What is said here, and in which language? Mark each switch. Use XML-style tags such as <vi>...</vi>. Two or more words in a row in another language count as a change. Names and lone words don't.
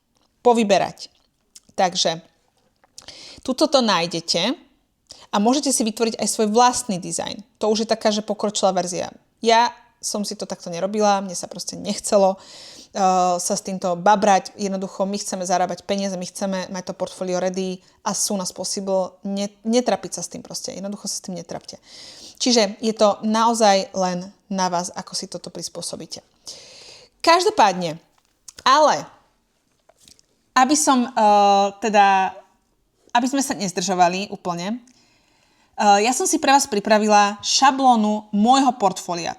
<sk>Takže tuto to nájdete a môžete si vytvoriť aj svoj vlastný dizajn. To už je taká, že pokročilá verzia. Ja som si to takto nerobila, mne sa proste nechcelo sa s týmto babrať. Jednoducho, my chceme zarábať peniaze, my chceme mať to portfólio</sk> <en>ready as soon as possible.</en> <sk>Netrapiť sa s tým proste. Jednoducho sa s tým netrapte. Čiže je to naozaj len na vás, ako si toto prispôsobíte. Každopádne, ale aby som aby sme sa nezdržovali úplne, ja som si pre vás pripravila šablónu môjho portfólia.</sk>